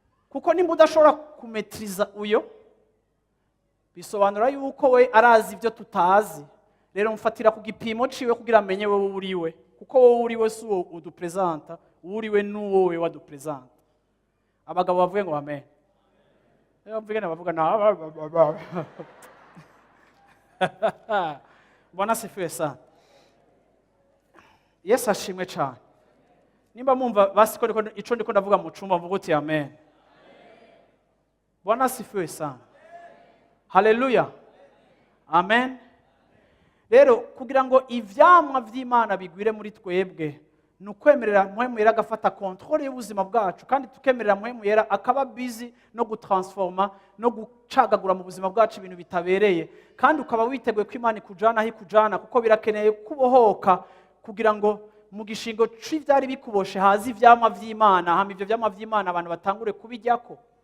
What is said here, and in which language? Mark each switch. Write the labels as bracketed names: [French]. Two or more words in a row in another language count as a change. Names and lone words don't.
[Rundi] Kuko nimba udashobora kumetriza uyo, bisobanura yuko we arazi ivyo tutazi. Rero mfatira ku gipimo ciwe kugira amenye wowe uri we. Kuko wowe uri we si uwo udupresenta, uwo uri we ni uwo we wadupresenta. Abagabo bavuge ngo amen. Rero mvuge na bavuga na [Swahili] Bwana asifiwe sana. [Rundi] Yesu ashimwe cane. Nimba mumva basi ko ndiko, ico ndiko ndavuga mu cumba, mvuga uti amen. [Swahili] Bwana asifiwe sana. Haleluya. Amen. [Rundi] Rero kugira ngo ivyamwa vy'Imana bigwire muri twebwe, ni ukwemerera mpwemu yera agafata controle y'ubuzima bwacu, kandi tukemerera mpwemu yera akaba busy no gutransforma, no gucagagura mu buzima bwacu ibintu bitabereye, kandi ukaba witeguye ko Imana ikujana aho ikujana, kuko birakeneye kubohoka kugira ngo mu gishingo c'ivyari bikuboshe haze ivyamwa vy'Imana, hama ivyo vyamwa vy'Imana abantu batangure kubiryako.